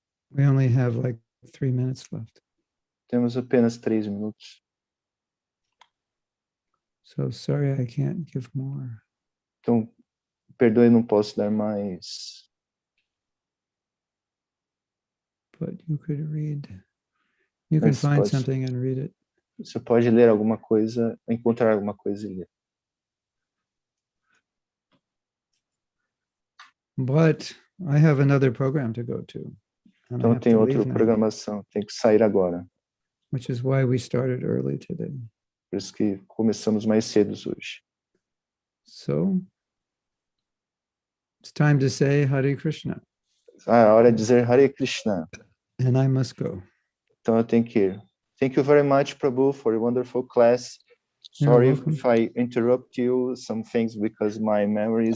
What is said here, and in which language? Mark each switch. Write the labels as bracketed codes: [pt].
[en] We only have like 3 minutes left. [pt] Temos apenas 3 minutos. [en] So sorry, I can't give more. [pt] Então, perdoe, não posso dar mais. [en] But you could read. You can find something and read it. [pt] Você pode ler alguma coisa, encontrar alguma coisa e ler. [en] But I have another program to go to. [pt] Então tem outra programação, tem que sair agora. [en] Which is why we started early today. [pt] Por isso que começamos mais cedo hoje. [en] So, it's time to say Hare Krishna. [pt] A hora de dizer Hare Krishna. [en] And I must go. [pt] Então eu tenho que ir. [en] Thank you very much, Prabhu, for a wonderful class. You're Sorry welcome. if I interrupt you some things because my memory is